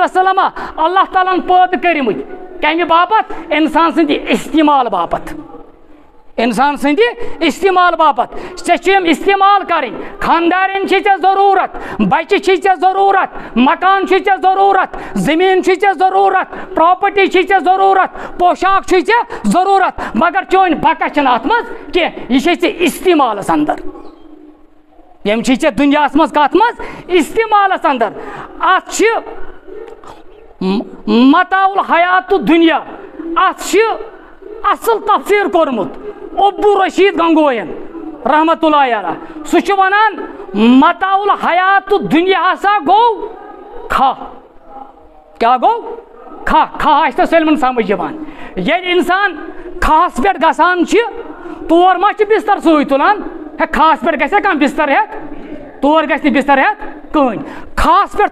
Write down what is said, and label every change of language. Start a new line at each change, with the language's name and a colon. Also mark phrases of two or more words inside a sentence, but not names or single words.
Kashmiri: وسلم اللہ تعالیٰ ہن پٲدٕ کٔرمٕتۍ کمہِ باپتھ انسان سٕنٛدِ استعمال باپتھ انسان سٕنٛدِ استعمال باپتھ ژےٚ چھِ یِم استعمال کرٕنۍ خاندارٮ۪ن چھِ ژےٚ ضروٗرت بچہِ چھِ ژےٚ ضروٗرت مکان چھُے ژےٚ ضروٗرت زٔمیٖن چھُے ژےٚ ضروٗرت پراپرٹی چھِ ژےٚ ضروٗرت پوشاک چھُے ژےٚ ضروٗرت مگر چٲنۍ بقا چھنہٕ اتھ منٛز کینٛہہ یہِ چھے ژےٚ استعمالس اندر یم چھی ژےٚ دُنیاہس منٛز کتھ منٛز استعمالس اندر اتھ چھِ
Arabic: متاع الحیات الدنیا
Kashmiri: اتھ چھِ اصل تفسیٖر کوٚرمُت عبدُر رشیٖد گنگوین
Arabic: رحمت اللہ علیہ
Kashmiri: سُہ چھُ ونان
Arabic: متاع الحیات الدنیا
Kashmiri: ہسا گوٚو کھاہ کیٛاہ گوٚو کھاہ آسہِ تۄہہِ سٲلمن سمجھ یِوان ییٚلہِ انسان کھاہس پٮ۪ٹھ گژھان چھِ تور ما چھِ بستر سۭتۍ تُلان ہے کھاہس پٮ۪ٹھ گژھِ کانٛہہ بستر ہٮ۪تھ تور گژھِ نہٕ بستر ہٮ۪تھ کٕہٕنۍ کھاہس پٮ۪ٹھ